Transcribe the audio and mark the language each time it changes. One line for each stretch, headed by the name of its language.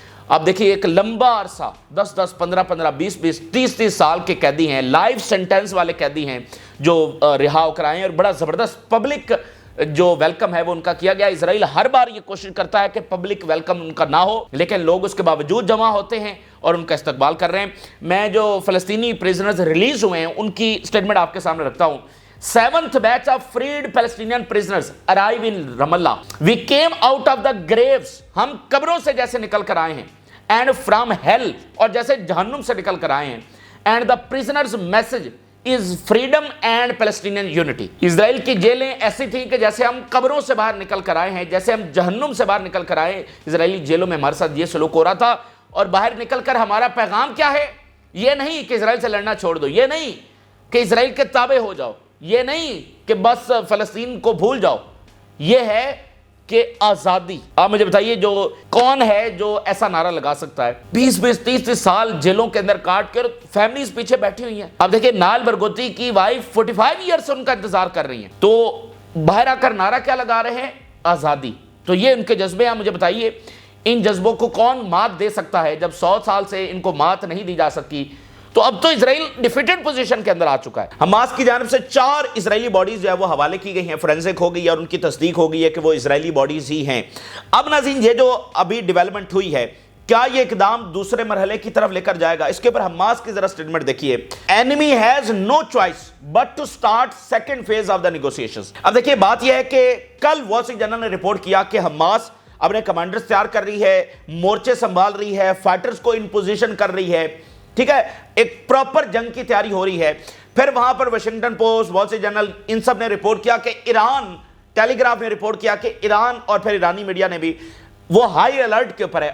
Urdu: آپ دیکھیے ایک لمبا عرصہ 10-10, 15-15, 20-20, 30-30 سال کے قیدی ہیں, لائف سینٹنس والے قیدی ہیں جو رہا ہو کر آئے ہیں, اور بڑا زبردست پبلک جو ویلکم ہے وہ ان کا کیا گیا. اسرائیل ہر بار یہ کوشش کرتا ہے کہ پبلک ویلکم ان کا نہ ہو, لیکن لوگ اس کے باوجود جمع ہوتے ہیں اور ان کا استقبال کر رہے ہیں. میں جو فلسطینی پریزنرز ریلیز ہوئے ہیں ان کی سٹیٹمنٹ آپ کے سامنے رکھتا ہوں.
English: 7th batch of freed Palestinian prisoners arrive in Ramallah. We came out of the graves.
Urdu: ہم قبروں سے جیسے نکل کر آئے ہیں.
English: And from hell,
Urdu: اور جیسے جہنم سے نکل کر آئے ہیں.
English: And the prisoners message is freedom and Palestinian unity.
Urdu: اسرائیل کی جیلیں ایسی تھیں کہ جیسے ہم قبروں سے باہر نکل کر آئے ہیں, جیسے ہم جہنم سے باہر نکل کر آئے ہیں. اسرائیلی جیلوں میں ہمارے ساتھ یہ سلوک ہو رہا تھا, اور باہر نکل کر ہمارا پیغام کیا ہے؟ یہ نہیں کہ اسرائیل سے لڑنا چھوڑ دو, یہ نہیں کہ اسرائیل کے تابع ہو جاؤ, یہ نہیں کہ بس فلسطین کو بھول جاؤ, یہ ہے کہ آزادی. آپ مجھے بتائیے جو کون ہے جو ایسا نعرہ لگا سکتا ہے؟ 20-20, 30-30 سال جیلوں کے اندر کاٹ کر فیملیز پیچھے بیٹھی ہوئی ہیں. اب دیکھیں نائل برغوثی کی وائف 45 ایئر سے ان کا انتظار کر رہی ہیں, تو باہر آ کر نعرہ کیا لگا رہے ہیں؟ آزادی. تو یہ ان کے جذبے ہیں. مجھے بتائیے ان جذبوں کو کون مات دے سکتا ہے جب 100 سال سے ان کو مات نہیں دی جا سکی؟ تو اب تو اسرائیل ڈیفیٹڈ پوزیشن کے اندر آ چکا ہے. حماس کی جانب سے 4 اسرائیلی باڈیز جو ہے وہ حوالے کی گئی ہیں, فورینسک ہو گئی ہے اور ان کی تصدیق ہو گئی ہے کہ وہ اسرائیلی باڈیز ہی ہیں. اب ناظرین یہ جو ابھی ڈیولپمنٹ ہوئی ہے, کیا یہ اقدام دوسرے مرحلے کی طرف لے کر جائے گا؟ اس کے اوپر حماس کی ذرا سٹیٹمنٹ دیکھیے.
English: Enemy has no choice but to start second phase of the negotiations.
Urdu: اب دیکھیے بات یہ ہے کہ کل وال اسٹریٹ جرنل نے رپورٹ کیا کہ حماس اپنے کمانڈرز تیار کر رہی ہے, مورچے سنبھال رہی ہے, فائٹرز کو ان پوزیشن کر رہی ہے, ٹھیک ہے, ایک پراپر جنگ کی تیاری ہو رہی ہے. پھر وہاں پر واشنگٹن پوسٹ, وال اسٹریٹ جرنل, ان سب نے رپورٹ کیا کہ ایران, ٹیلی گراف نے رپورٹ کیا کہ ایران, اور پھر ایرانی میڈیا نے بھی, وہ ہائی الرٹ کے اوپر ہے.